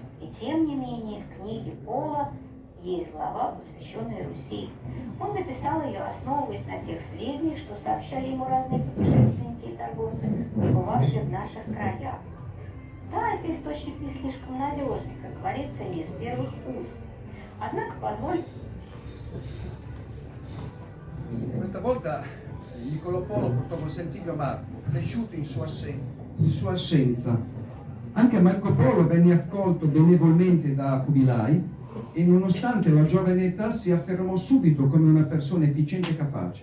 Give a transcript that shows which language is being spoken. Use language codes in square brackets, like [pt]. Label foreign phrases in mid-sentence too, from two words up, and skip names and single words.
[ru] И тем не менее в книге Пола есть глава, посвященная Руси. Он написал ее, основываясь на тех сведениях, что сообщали ему разные путешественники и торговцы, побывавшие в наших краях. Да, это источник не слишком надежный, как говорится, не из первых уст. Однако позволь... [it] Questa volta Niccolò Polo portò con sé il figlio Marco, cresciuto in sua assenza. Anche Marco Polo venne accolto benevolmente da Kubilai e nonostante la giovane età si affermò subito come una persona efficiente e capace.